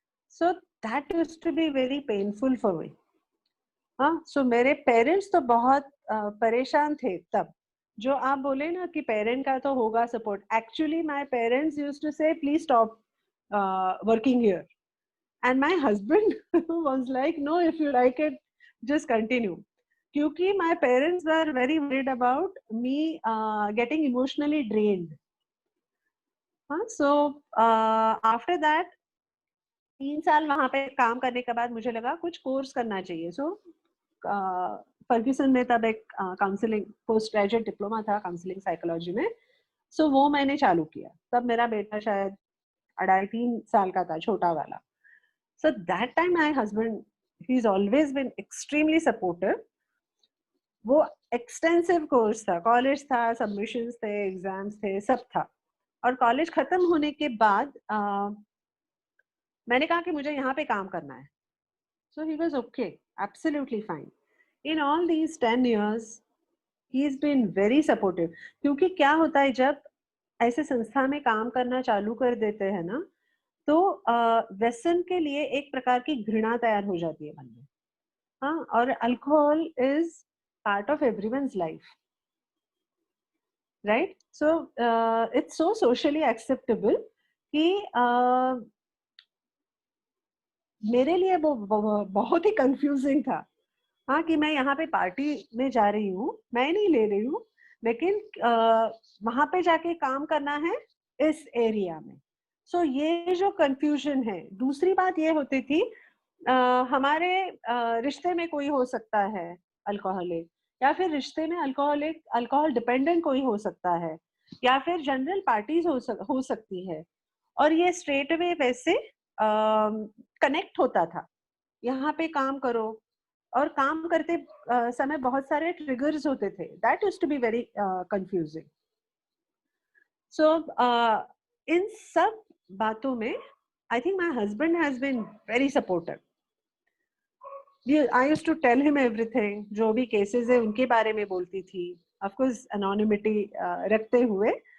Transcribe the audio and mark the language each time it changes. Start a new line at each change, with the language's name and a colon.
English: So that used to be very painful for me.
Hindi: हाँ, सो मेरे parents तो बहुत परेशान थे तब. जो आप बोले ना कि पेरेंट का तो होगा support,
English: Actually my parents used to say please stop working here, and my husband was like no, if you like it just continue. क्योंकि my parents were very worried about me getting emotionally drained. So after that
Hindi: 3 साल वहां पे काम करने के बाद मुझे लगा कुछ कोर्स करना चाहिए. सो फर्ग्यूसन में तब एक काउंसलिंग पोस्ट ग्रेजुएट डिप्लोमा था काउंसलिंग साइकोलॉजी में. सो वो मैंने चालू किया. तब मेरा बेटा शायद 2.5-3 साल का था, छोटा वाला.
English: So that time my husband he is always been extremely supportive.
Hindi: वो एक्सटेंसिव कोर्स था, कॉलेज था, सबमिशंस थे, एग्जाम्स थे, सब था. और कॉलेज खत्म होने के बाद मैंने कहा कि मुझे यहाँ पे काम करना है.
English: So he was okay, absolutely fine. In all these 10 years he is been very supportive.
Hindi: क्योंकि क्या होता है जब ऐसे संस्था में काम करना चालू कर देते हैं ना, तो व्यसन के लिए एक प्रकार की घृणा तैयार हो जाती है मन में. हाँ, और
English: Alcohol is part of everyone's life, right? So it's so socially acceptable
Hindi: कि मेरे लिए वो बहुत ही कंफ्यूजिंग था. हाँ, कि मैं यहाँ पे पार्टी में जा रही हूँ, मैं नहीं ले रही हूँ, लेकिन वहां पे जाके काम करना है इस एरिया में. सो ये जो कंफ्यूजन है. दूसरी बात ये होती थी हमारे रिश्ते में कोई हो सकता है अल्कोहलिक, या फिर रिश्ते में अल्कोहल डिपेंडेंट कोई हो सकता है, या फिर जनरल पार्टीज हो सकती है. और ये स्ट्रेट अवे वैसे कनेक्ट होता था. यहाँ पे काम करो, और काम करते समय बहुत सारे ट्रिगर्स होते थे.
English: That used to be very confusing. So इन सब बातों में I think my husband has been very supportive. I used to tell him everything.
Hindi: जो भी केसेस है उनके बारे में बोलती थी,
English: of course
Hindi: anonymity रखते हुए.